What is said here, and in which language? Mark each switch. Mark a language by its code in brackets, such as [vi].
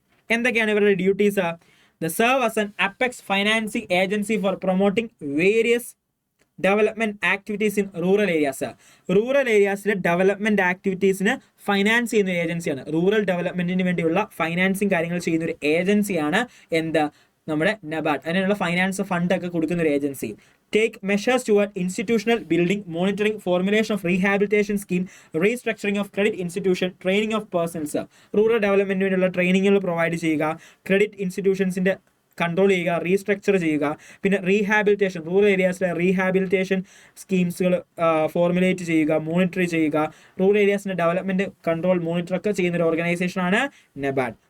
[ml] എന്തൊക്കെയാണ് ഇവരുടെ duties? [en] They serve as an apex financing agency for promoting various development activities in rural areas. [ml] Rural ഏരിയാസിലെ development ആക്ടിവിറ്റീസിന് finance ചെയ്യുന്ന ഒരു ഏജൻസിയാണ്. Rural ഡെവലപ്മെന്റിന് വേണ്ടിയുള്ള financing കാര്യങ്ങൾ ചെയ്യുന്ന ഒരു ഏജൻസിയാണ് എന്ത്? നമ്മുടെ നബാഡ്. അതിനുള്ള ഫൈനാൻസ് ഫണ്ട് ഒക്കെ കൊടുക്കുന്ന ഒരു agency. [en] Take measures toward institutional building, monitoring, formulation of rehabilitation scheme, restructuring of credit institution, training of persons. [ml] Rural ഡെവലപ്മെന്റിനുള്ള ട്രെയിനിങ്ങുകൾ provide ചെയ്യുക, ക്രെഡിറ്റ് ഇൻസ്റ്റിറ്റ്യൂഷൻസിന്റെ കൺട്രോൾ ചെയ്യുക, റീസ്ട്രക്ചർ ചെയ്യുക, പിന്നെ റീഹാബിലിറ്റേഷൻ, റൂറൽ ഏരിയാസിലെ റീഹാബിലിറ്റേഷൻ സ്കീംസുകൾ ഫോർമുലേറ്റ് ചെയ്യുക, മോണിറ്റർ ചെയ്യുക, റൂറൽ ഏരിയാസിന്റെ ഡെവലപ്മെന്റ് കൺട്രോൾ മോണിറ്റർ ഒക്കെ ചെയ്യുന്ന ഒരു ഓർഗനൈസേഷനാണ് നബാഡ്.